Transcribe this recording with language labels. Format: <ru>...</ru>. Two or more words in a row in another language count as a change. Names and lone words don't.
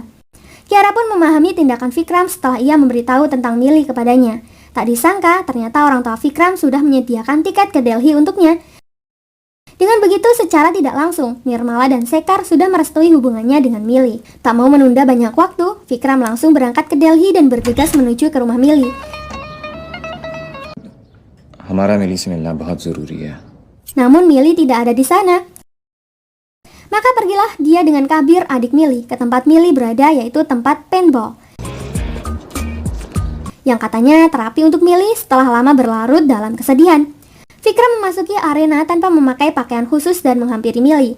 <id>Kiara pun memahami tindakan Vikram setelah ia memberitahu tentang Mili kepadanya. Tak disangka, ternyata orang tua Vikram sudah menyediakan tiket ke Delhi untuknya. Dengan begitu, secara tidak langsung, Nirmala dan Sekar sudah merestui hubungannya dengan Mili. Tak mau menunda banyak waktu, Vikram langsung berangkat ke Delhi dan bergegas menuju ke rumah Mili.</id> <hi>हमारा मिली से मिलना बहुत जरूरी है.</hi> <id>Namun Mili tidak ada di sana. Maka pergilah dia dengan Kabir, adik Mili, ke tempat Mili berada, yaitu tempat paintball. Yang katanya terapi untuk Mili setelah lama berlarut dalam kesedihan. Vikram memasuki arena tanpa memakai pakaian khusus dan menghampiri Mili.</id>